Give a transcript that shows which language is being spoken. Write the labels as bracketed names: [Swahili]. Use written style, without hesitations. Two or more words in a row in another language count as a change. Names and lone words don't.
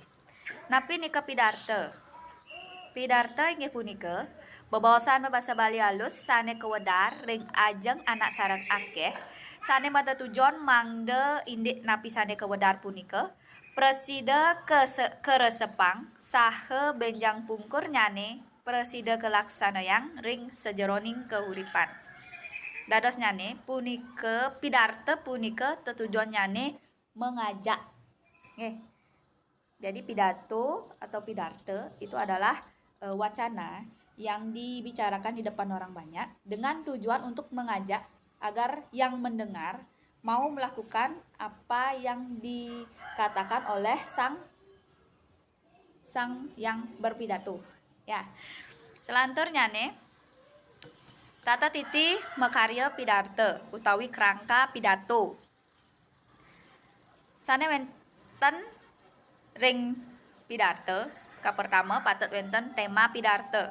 [Balinese] Napi nika pidarte inggih punika bebawasan bahasa Bali halus sane kewedar ring ajeng anak sareng akeh sane mata tujuan mangde indek napi sane kewedar punika presida keresepang saha benjang pungkur nyane presida kelaksanayang ring sejeroning keuripan. Dados nyane punika pidarte punika tetujuan nyane mengajak. Nggih. [Indonesian] Jadi pidato atau pidarte itu adalah wacana yang dibicarakan di depan orang banyak dengan tujuan untuk mengajak agar yang mendengar mau melakukan apa yang dikatakan oleh sang yang berpidato. Ya. [Balinese] Selanturnya nih tata titi makarya pidarte utawi [Indonesian] kerangka pidato. [Balinese] Sane wenten ring pidarte ka pertama patut wenten tema pidarte.